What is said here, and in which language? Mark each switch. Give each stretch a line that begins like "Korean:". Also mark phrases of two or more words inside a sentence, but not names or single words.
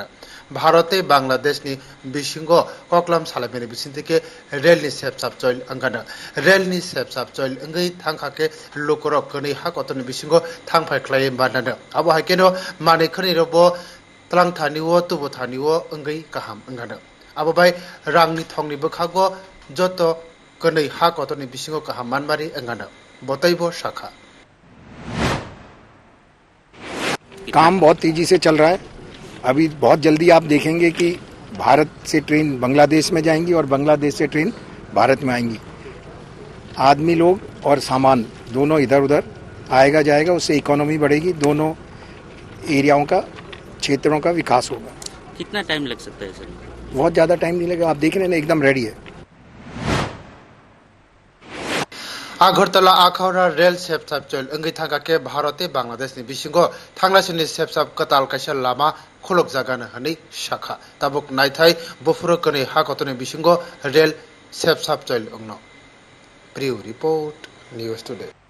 Kok Borok: Bharate Bangladesh ni bisingo koklam salamene bisintike rail ni sepsap choil angana rail ni sepsap choil ngai thangkhake lokorok kani hakotoni bisingo thangphai khlai banana abo hakeno mane khani robo tlang thaniwo tubo thaniwo ngai kaham angana abo bai rangni thongni bokhago joto kanai ha kotoni bisingo kaham manmari angana botaibo shakha
Hindi: काम बहुत तेजी से चल रहा है अभी बहुत जल्दी आप देखेंगे कि भारत से ट्रेन बांग्लादेश में जाएंगी और बांग्लादेश से ट्रेन भारत में आएंगी आदमी लोग और सामान दोनों इधर उधर आएगा जाएगा उससे इकोनॉमी बढ़ेगी दोनों एरियाओं का क्षेत्रों का विकास होगा कितना टाइम लग सकता है सर बहुत ज़्यादा टाइम नहीं लगेगा आप देख रहे हैं ना एकदम रेडी है
Kok Borok: Agartala akhawra rail sepsap choil angai thangake Bharate Bangladesh ni bisingo thanglasini sepsap katal kaisa lama khulok jagana hani shakha tabuk naithai bofuro kani ha kotoni bisingo rail sepsap choil ongno Priu report News Today